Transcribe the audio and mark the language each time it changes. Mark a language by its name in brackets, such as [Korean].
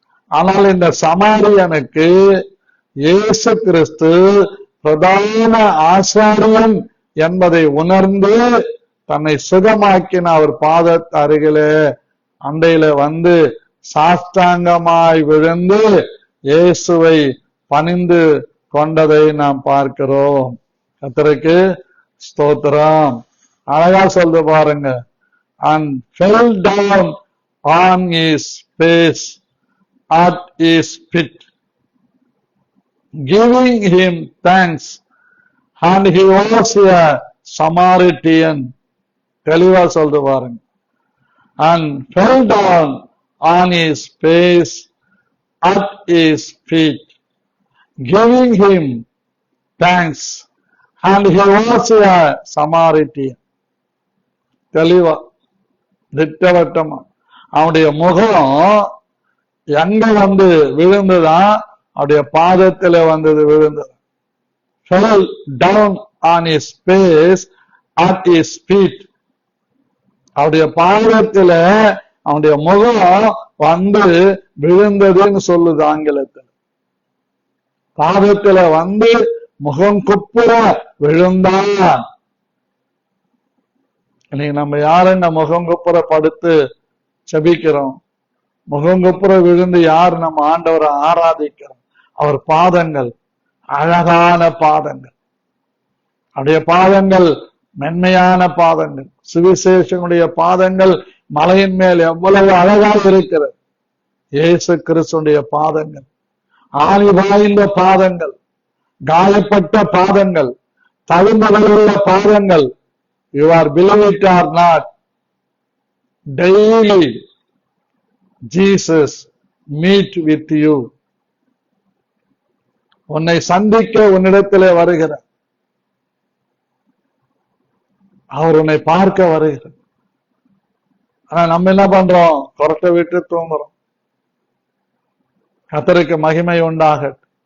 [Tamil] ஆனால் இந்த சமாரியனுக்கு இயேசு கிறிஸ்து பிரதான ஆசாரியன் என்பதை உணர்ந்து தன்னை சுகமாக்கின அவர் பாத அருகிலே அண்டையில வந்து சாஷ்டாங்கமாய் விழுந்து இயேசுவை பணிந்து கொண்டதை நாம் பார்க்கிறோம். கர்த்தருக்கு ஸ்தோத்திரம். அழகா சொல்ற பாருங்க. [English] And fell down on his face at his feet, giving him thanks, and he was a Samaritan. [Tamil] தெளிவா சொல்ற பாருங்க. [English] And fell down on his face at his feet, giving him thanks, and he was a Samaritan. [Tamil] தெளிவா திட்டவட்டமா அவனுடைய முகம் எங்க வந்து விழுந்துதான்? அவருடைய பாதத்துல வந்தது விழுந்தது. [English] Fell down on his face at his feet. [Tamil] அவருடைய பாதத்துல அவனுடைய முகம் வந்து விழுந்ததுன்னு சொல்லுது ஆங்கிலத்தில். பாதத்துல வந்து முகம் குப்புற விழுந்தான். இன்னைக்கு நம்ம யாருங்க முகம் குப்புற படுத்து செபிக்கிறோம்? முகம் குப்புற விழுந்து யார் நம்ம ஆண்டவரை ஆராதிக்கிறோம்? அவர் பாதங்கள் அழகான பாதங்கள், அவருடைய பாதங்கள் மென்மையான பாதங்கள். சுவிசேஷனுடைய பாதங்கள் மலையின் மேல் எவ்வளவு அழகாக இருக்கிறது. இயேசு கிறிஸ்துடைய பாதங்கள் ஆணி வாய்ந்த பாதங்கள், காயப்பட்ட பாதங்கள், தழும்புள்ள பாதங்கள். [English] You are believe it or not, daily Jesus meet with you. [Tamil] உன்னை சந்திக்க உன்னிடத்திலே வருகிறார். அவர் உன்னை பார்க்க வருகிறார். ஆனா நம்ம என்ன பண்றோம்? கொரட்டை விட்டு தூங்குறோம். கர்த்தருக்கு மகிமை உண்டாகட்டும்.